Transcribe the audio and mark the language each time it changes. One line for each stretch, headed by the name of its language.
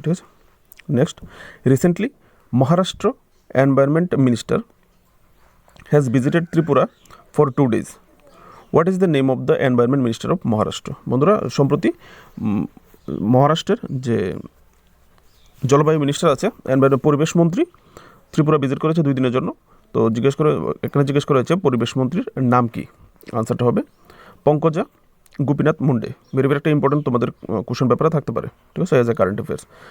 Bangla: ঠিক আছে,
English: Next, recently Maharashtra environment minister has visited Tripura for 2 days. What is the name of the environment minister of Maharashtra?
Bangla: বন্ধুরা, সম্প্রতি মহারাষ্ট্রের যে জলবায়ু মিনিস্টার আছে, পরিবেশ মন্ত্রী ত্রিপুরা ভিজিট করেছে 2 দিনের জন্য। তো জিজ্ঞেস করা হয়েছে পরিবেশ মন্ত্রীর নাম কি? আনসারটা হবে পঙ্কজা গোপীনাথ মুন্ডে,
English: very very
Bangla: একটা ইম্পর্টেন্ট তোমাদের কোশ্চেন পেপারে থাকতে পারে, ঠিক আছে,
English: As a current affairs.